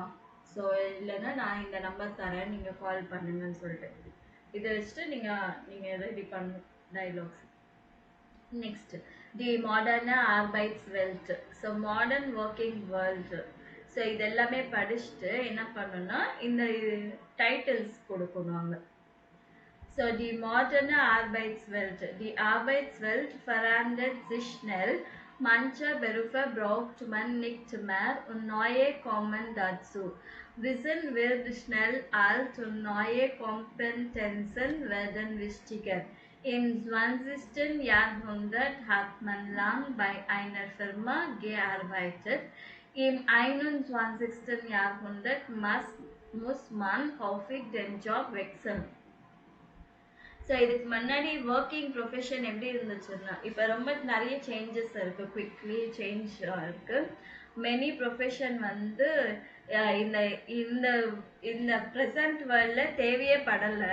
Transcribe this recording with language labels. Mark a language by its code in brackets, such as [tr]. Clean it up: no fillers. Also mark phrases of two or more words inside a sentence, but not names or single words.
[ta] ஸோ இல்லைன்னா நான் இந்த நம்பர் தரேன் நீங்கள் கால் பண்ணுங்கன்னு சொல்லிட்டு இதை வச்சுட்டு நீங்கள் ரெடி பண்ணணும் டைலாக்ஸ். [de] நெக்ஸ்ட் die moderne Arbeitswelt. [en] so modern working world. [ta] ஸோ இது எல்லாமே படிச்சுட்டு என்ன பண்ணணும்னா இந்த டைட்டில்ஸ் கொடுக்கணும் அங்கே. [de] So die moderne Arbeitswelt. Die Arbeitswelt verändert sich schnell. Manche Berufe braucht man nicht mehr und neue kommen dazu. Wissen wird schnell alt und neue Kompetenzen werden wichtiger. Im 20. Jahrhundert hat man lang bei einer Firma gearbeitet. Im 21. Jahrhundert muss man häufig den Job wechseln. [ta] ஸோ இதுக்கு முன்னாடி [en] working profession [ta] எப்படி இருந்துச்சுன்னா இப்போ ரொம்ப நிறைய சேஞ்சஸ் இருக்கு, [en] quickly change [ta] இருக்கு. [en] many profession [ta] வந்து இந்த இந்த இந்த [en] present world [ta] தேவையே படலை.